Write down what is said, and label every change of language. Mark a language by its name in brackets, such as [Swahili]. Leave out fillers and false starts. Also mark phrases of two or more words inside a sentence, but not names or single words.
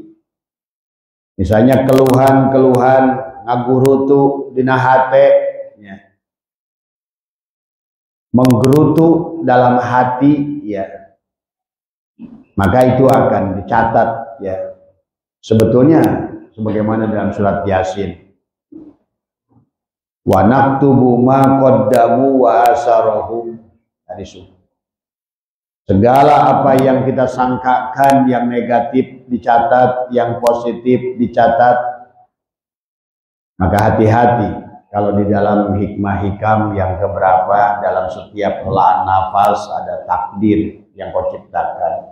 [Indonesian] Misalnya keluhan-keluhan [Sundanese] ngagurutu dina hate, [Indonesian] ya, menggerutu dalam hati, ya, maka itu akan dicatat, ya. Sebetulnya sebagaimana dalam surat Yasin, [Arabic] ونكتب ما قدموا وآثارهم, [Indonesian] segala apa yang kita sangkakan yang negatif dicatat, yang positif dicatat. Maka hati-hati kalau di dalam hikmah hikam yang keberapa, dalam setiap helaan nafas ada takdir yang kau ciptakan.